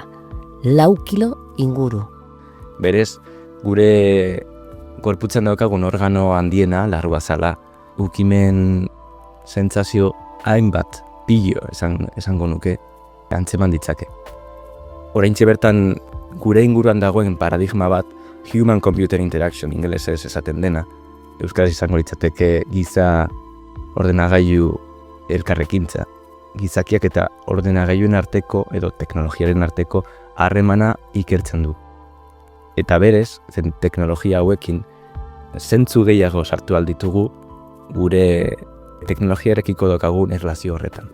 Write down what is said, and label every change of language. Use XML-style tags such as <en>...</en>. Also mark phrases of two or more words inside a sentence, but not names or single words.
<eu>4 kilo inguru. Berez, Gure gorputzen daukagun organo handiena, larruazala, ukimen sentsazio hainbat pilo esango nuke antzeman ditzake. Oraintxe bertan gure inguruan dagoen paradigma bat,</eu> <en>human-computer interaction</en> <eu>ingelesez esaten dena, euskaraz izango litzateke giza ordenagailu elkarrekintza, gizakiak eta ordenagailuen arteko edo teknologiaren arteko harremana ikertzen du. Eta berez, teknologia hauekin, zentzu gehiago sartu alditugu gure teknologiarekiko daukagun erlazio horretan.</eu>